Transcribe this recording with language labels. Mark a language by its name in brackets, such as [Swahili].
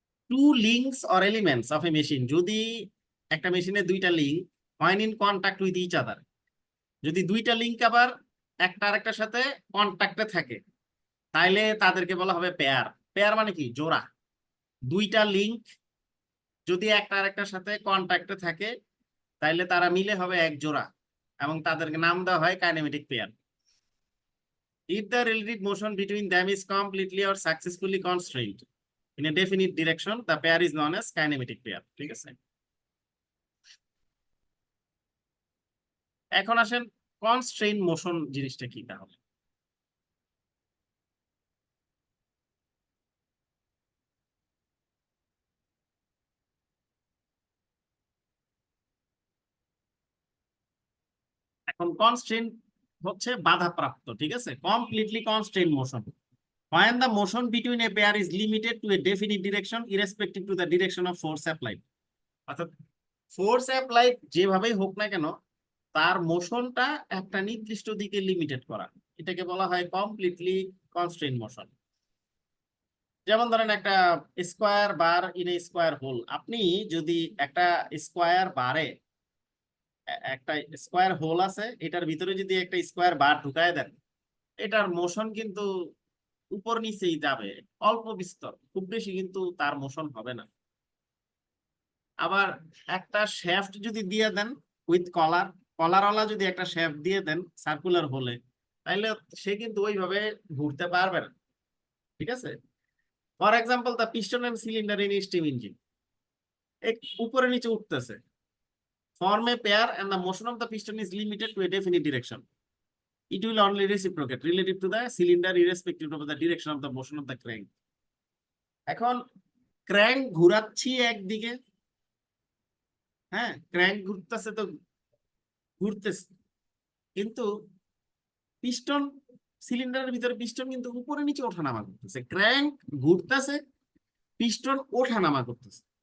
[English] two links or elements of a machine, [Bangla] যদি একটা মেশিনের দুইটা link [English] point in contact with each other, [Bangla] যদি দুইটা লিঙ্ক আবার একটা আরেকটার সাথে কন্টাক্টে থাকে তাইলে তাদেরকে বলা হবে পেয়ার। পেয়ার মানে কি, জোড়া। দুইটা লিঙ্ক যদি একটা আরেকটার সাথে কন্টাক্টে থাকে তাইলে তারা মিলে হবে এক জোড়া, এবং তাদেরকে নাম দেওয়া হয় kinematic pair. [English] If the relative motion between them is completely or successfully constrained in a definite direction, the pair is known as kinematic pair. [Bangla] ঠিক আছে, এখন আসেন কনস্ট্রেইন মোশন জিনিসটা কি তাহলে। এখন কনস্ট্রেইন হচ্ছে বাধাপ্রাপ্ত, ঠিক আছে, completely constrain motion [English] when the motion between a pair is limited to a definite direction irrespective to the direction of force applied। [Bangla] অর্থাৎ ফোর্স অ্যাপ্লাইড যেভাবেই হোক না কেন তার মোশনটা একটা নির্দিষ্ট দিকে লিমিটেড করা, এটাকে বলা হয় কমপ্লিটলি কনস্ট্রেইন মোশন। যেমন ধরেন একটা [English] square bar in a square hole, [Bangla] আপনি যদি একটা স্কোয়ার বারে একটা স্কোয়ার হোল আছে, এটার ভিতরে যদি একটা স্কোয়ার বার ঢুকায় দেন, এটার মোশন কিন্তু উপর নিচেই যাবে, অল্প বিস্তর, খুব বেশি কিন্তু তার মোশন হবে না। আবার একটা শ্যাফট যদি দিয়ে দেন উইথ কলার, কলারওয়ালা যদি একটা শ্যাফট দিয়ে দেন সার্কুলার হোলে, তাইলে সে কিন্তু ওইভাবে ঘুরতে পারবে না। [English] ঠিক আছে, for example the piston and cylinder in steam engine, [Bangla] উপরে নিচে উঠতেছে, [English] form a pair and the motion of the piston is limited to a definite direction. It will only reciprocate relative to the cylinder irrespective of the direction of the motion of the crank. [Bangla] এখন crank ঘুরাচ্ছি একদিকে, হ্যাঁ crank ঘুরতেছে তো ঘুরতেছে, কিন্তু piston, সিলিন্ডারের ভিতরে piston কিন্তু উপরে নিচে ওঠানামা করতেছে, ক্র্যাঙ্ক ঘুরতেছে, পিস্টন ওঠানামা করতেছে।